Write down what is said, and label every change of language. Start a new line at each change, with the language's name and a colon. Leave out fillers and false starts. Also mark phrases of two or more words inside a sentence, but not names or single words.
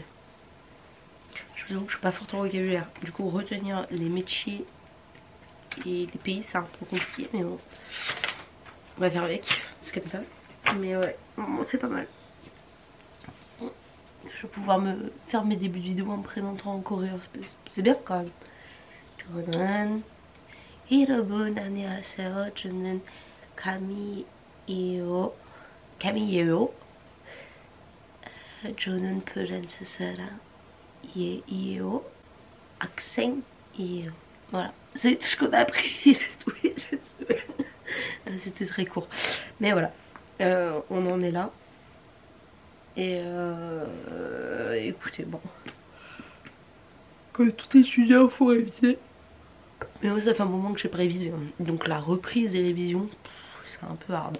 French: Je vous avoue que je suis pas forte en vocabulaire. Du coup retenir les métiers et les pays c'est un peu compliqué mais bon. On va faire avec, c'est comme ça. Mais ouais, bon, c'est pas mal. Je vais pouvoir me faire mes débuts de vidéo en me présentant en coréen, c'est bien quand même.
Korean: 저는 여러분 안녕하세요. 저는 카미예요. 카미예요. 저는 프랑스 사람이에요. 학생이에요.
French: Voilà, c'est tout ce qu'on a appris cette semaine. C'était très court. Mais voilà, on en est là. Et écoutez, bon. Comme tout étudiant, faut réviser. Mais moi, ça fait un moment que j'ai pas révisé. Donc la reprise des révisions, c'est un peu hard.